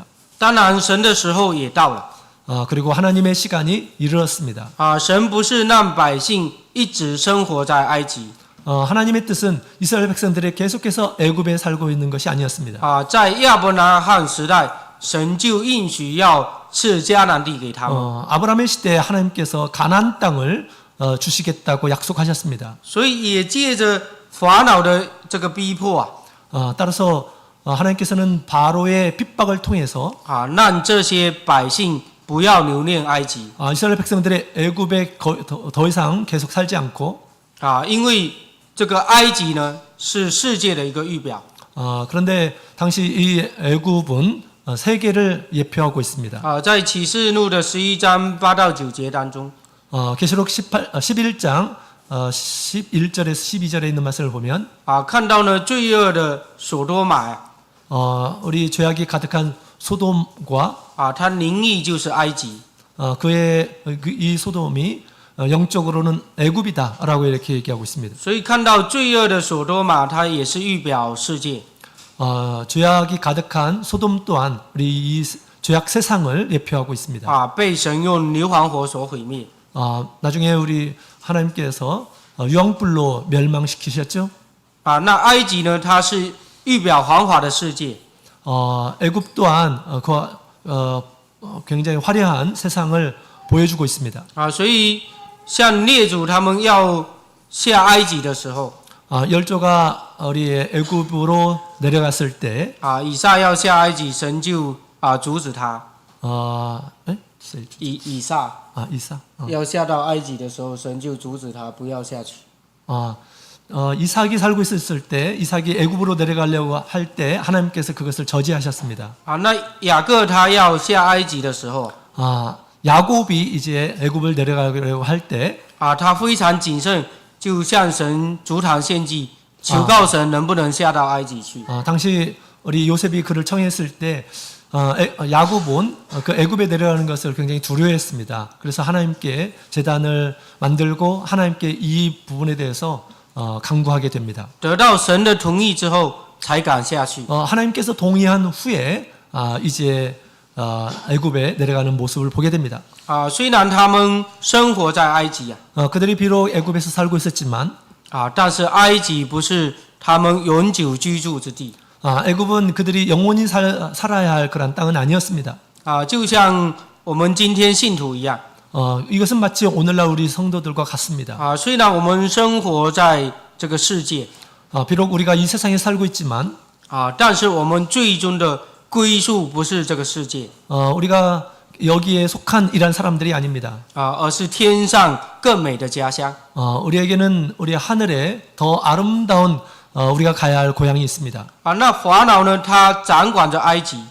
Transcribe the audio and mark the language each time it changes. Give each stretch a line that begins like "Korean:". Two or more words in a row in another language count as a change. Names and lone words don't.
Chinese: 当然，神的时候也到了。
Korean: 그리고 하나님의 시간이 이르렀습니다.
Chinese: 神不是让百姓一直生活在埃及。
Korean: 하나님의 뜻은 이스라엘 백성들이 계속해서 애굽에 살고 있는 것이 아니었습니다.
Chinese: 在亚伯拉罕时代，神就应许要赐迦南地给他们。
Korean: 아브라함의 시대에 하나님께서 가나안 땅을 주시겠다고 약속하셨습니다.
Chinese: 所以也借着法老的这个逼迫
Korean: 따라서 하나님께서는 바로의 핍박을 통해서
Chinese: 让这些百姓不要留恋埃及。
Korean: 이스라엘 백성들의 애굽에 더 이상 계속 살지 않고
Chinese: 因为这个埃及呢是世界的一个预表。
Korean: 그런데 당시 이 애굽은 세계를 예표하고 있습니다.
Chinese: 在启示录的11章8到9节当中，
Korean: 계시록 11장 11절에서 12절에 있는 말씀을 보면
Chinese: 看到呢罪恶的所多玛
Korean: 우리 죄악이 가득한 소돔과
Chinese: 它灵意就是埃及。
Korean: 그의 이 소돔이 영적으로는 애굽이다라고 이렇게 얘기하고 있습니다.
Chinese: 所以看到罪恶的所多玛，它也是预表世界。
Korean: 죄악이 가득한 소돔 또한 우리 이 죄악 세상을 예표하고 있습니다.
Chinese: 被神用硫磺火所毁灭。
Korean: 나중에 우리 하나님께서 유황불로 멸망시키셨죠.
Chinese: 那埃及呢，它是预表黄华的世界。
Korean: 애굽 또한 굉장히 화려한 세상을 보여주고 있습니다.
Chinese: 所以像列祖他们要下埃及的时候，
Korean: 열조가 우리 애굽으로 내려갔을 때
Chinese: 以撒要下埃及，神就阻止他。以撒 이사 要下到埃及的时候，神就阻止他不要下去。
Korean: 이삭이 살고 있었을 때 이삭이 애굽으로 내려가려고 할 때 하나님께서 그것을 저지하셨습니다.
Chinese: 那雅各他要下埃及的时候，
Korean: 야곱이 이제 애굽을 내려가려고 할 때
Chinese: 他非常谨慎，就向神主坛献祭，求告神能不能下到埃及去。
Korean: 당시 우리 요셉이 그를 청했을 때 야곱은 그 애굽에 내려가는 것을 굉장히 두려워했습니다. 그래서 하나님께 제단을 만들고 하나님께 이 부분에 대해서 강구하게 됩니다.
Chinese: 得到神的同意之后，才敢下去。
Korean: 하나님께서 동의한 후에 이제 애굽에 내려가는 모습을 보게 됩니다.
Chinese: 虽然他们生活在埃及
Korean: 그들이 비록 애굽에서 살고 있었지만
Chinese: 但是埃及不是他们永久居住之地
Korean: 애굽은 그들이 영원히 살아야 할 그런 땅은 아니었습니다.
Chinese: 就像我们今天信徒一样
Korean: 이것은 마치 오늘날 우리 성도들과 같습니다.
Chinese: 虽然我们生活在这个世界
Korean: 비록 우리가 이 세상에 살고 있지만
Chinese: 但是我们最终的归宿不是这个世界
Korean: 우리가 여기에 속한 이란 사람들이 아닙니다.
Chinese: 而是天上更美的家乡
Korean: 우리에게는 우리 하늘에 더 아름다운 우리가 가야 할 고향이 있습니다.
Chinese: 那法老呢他掌管着埃及